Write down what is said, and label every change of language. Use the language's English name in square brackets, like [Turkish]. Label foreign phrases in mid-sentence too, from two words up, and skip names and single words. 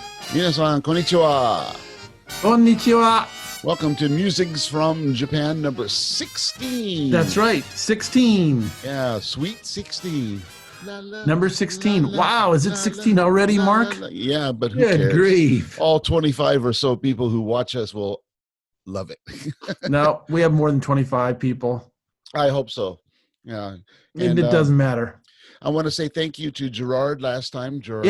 [Japanese] Minasan, konnichiwa. Konnichiwa. [English] Welcome to Musings from Japan, number 16. That's right, 16. Yeah, sweet 16. La, la, Number la, 16. la, Wow, is it la, 16 already, la, la, Mark? la. Yeah, but who Good cares? grief. All 25 or so people who watch us will love it. No, we have more than 25 people. I hope so. Yeah. And It doesn't matter. I want to say thank you to Gerard last time, Gerard